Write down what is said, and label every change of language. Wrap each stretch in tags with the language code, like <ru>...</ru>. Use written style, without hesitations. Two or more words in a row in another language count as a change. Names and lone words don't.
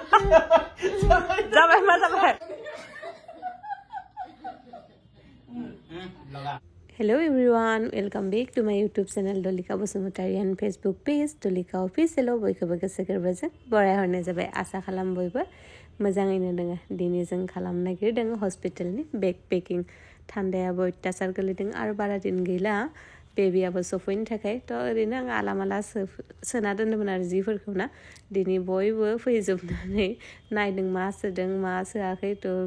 <brx>जाबाय मा जाबाय</brx> <en>Hello everyone, welcome back to my YouTube channel Dolika Bosumotari and Facebook page Dolika Official.</en> <brx>बयखौबो गोसो गोरबोजों बराय हरनाय जाबाय आसा खालाम बयबो मोजाङैनो दङ दिनै जों खालामनो नागिरदों हस्पिटालनि बेग पेकिं थान्दायाबो अत्याचार गोलैदों आरो बारा दिन गैला बेबियाबो सफैनो थाखाय थ' ओरैनो आं आलामाला सोना दोन्दोंमोन आरो जिफोरखौ ना दिनै बयबो फैजोबनानै नायदों मा सोदों मा सोआखै थ'</brx>